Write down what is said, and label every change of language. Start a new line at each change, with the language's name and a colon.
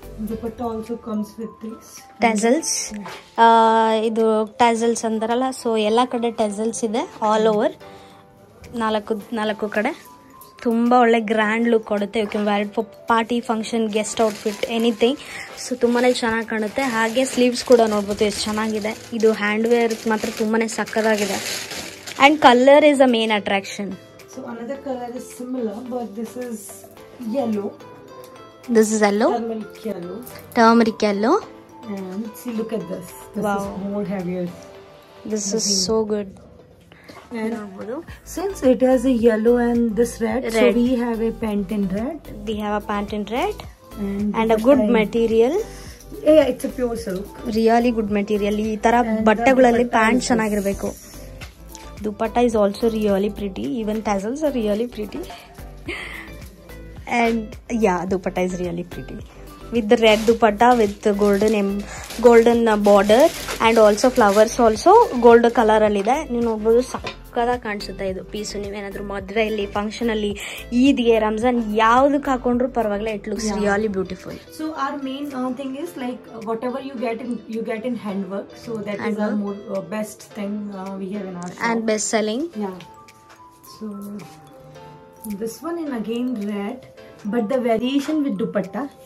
English: Dupatta also comes with this tassels.
Kannada: ಇದು tassels ಅಂತಾರಲ್ಲ, so ಎಲ್ಲ ಕಡೆ tassels ಇದೆ
English: All over.
Kannada: 4 ಕಡೆ ತುಂಬಾ ಒಳ್ಳೆ ಗ್ರ್ಯಾಂಡ್ ಲುಕ್ ಕೊಡುತ್ತೆ.
English: You can wear it for party, function, guest outfit, anything.
Kannada: So ತುಂಬಾನೇ ಚೆನ್ನಾಗಿ ಕಾಣುತ್ತೆ. ಹಾಗೆ ಸ್ಲೀವ್ಸ್ ಕೂಡ ನೋಡ್ಬೋದು ಎಷ್ಟು ಚೆನ್ನಾಗಿದೆ. ಇದು ಹ್ಯಾಂಡ್ ವೇರ್ ಮಾತ್ರ ತುಂಬಾನೇ ಸಕ್ಕತ್ತಾಗಿದೆ.
English: And colour is a main attraction. So another color is similar, but this is yellow. This is yellow. Turmeric yellow. And see, look at this. This wow. is more heavier. This is so good. And since it has a yellow and this red, so we have a pant in red. We have a pant in red. And a good material. Yeah, it's a pure silk. Really good material.
Kannada: ಈ ತರ ಬಟ್ಟೆಗಳಲ್ಲಿ pant ಚೆನ್ನಾಗಿರಬೇಕು.
English: Dupatta is also really pretty. Even tassels are really pretty. And yeah, dupatta is really pretty. With the red dupatta with the golden border and also flowers also gold color
Kannada: ಅಲ್ಲಿ ಇದೆ. ನೀವು ನೋಡಬಹುದು ಸಕ್ಕತ್ತಾಗಿ ಕಾಣಿಸುತ್ತೆ ಇದು piece. ನೀವೇನಾದ್ರೂ ಮದುವೆಯಲ್ಲಿ, function ಅಲ್ಲಿ, ಈದ್ಗೆ, ರಂಜಾನ್ ಯಾವ್ದಕ್ಕೆ ಹಾಕೊಂಡ್ರು ಪರವಾಗಿಲ್ಲ.
English: It looks really beautiful. So our main thing is like whatever you get in handwork. So that is our more best thing we have in our shop. And best selling. Yeah. So this one in again red, but the variation with dupatta.